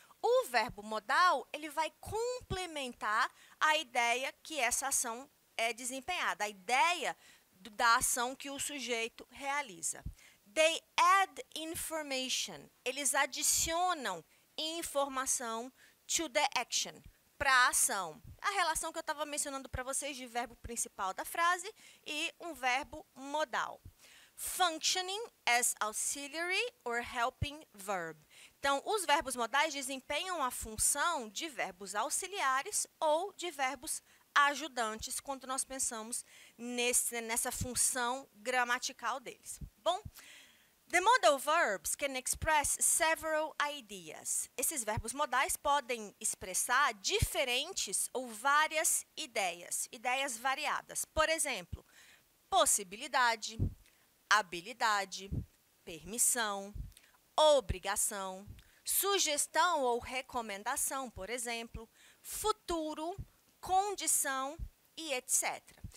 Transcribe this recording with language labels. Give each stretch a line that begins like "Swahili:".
Portuguese: O verbo modal, ele vai complementar a ideia que essa ação é desempenhada, a ideia da ação que o sujeito realiza.
English: They add information.
Portuguese: Eles adicionam informação
English: to the action,
Portuguese: para a ação. A relação que eu estava mencionando para vocês de verbo principal da frase e um verbo modal.
English: Functioning as auxiliary or helping verb.
Portuguese: Então, os verbos modais desempenham a função de verbos auxiliares ou de verbos ajudantes quando nós pensamos nessa função gramatical deles.
English: Bom, the modal verbs can express several ideas.
Portuguese: Esses verbos modais podem expressar diferentes ou várias ideias variadas. Por exemplo, possibilidade, habilidade, permissão, obrigação, sugestão ou recomendação, por exemplo, futuro, condição e etc.